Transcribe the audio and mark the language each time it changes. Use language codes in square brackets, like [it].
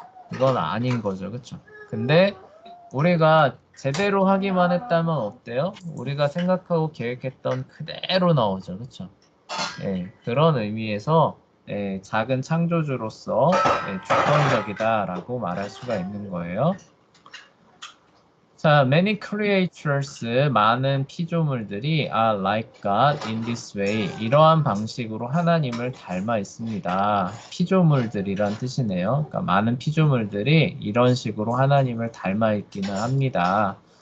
[ko] 그건 아닌 거죠. 그쵸? 근데 우리가 제대로 하기만 했다면 어때요? 우리가 생각하고 계획했던 그대로 나오죠. 그쵸? 예, 그런 의미에서 작은 창조주로서 주권적이다라고 말할 수가 있는 거예요. [en] 자, many creatures, [ko] 많은 피조물들이 [en] are like God in this way. [ko] 이러한 방식으로 하나님을 닮아 있습니다. 피조물들이란 뜻이네요. 그러니까 많은 피조물들이 이런 식으로 하나님을 닮아 있기는 합니다.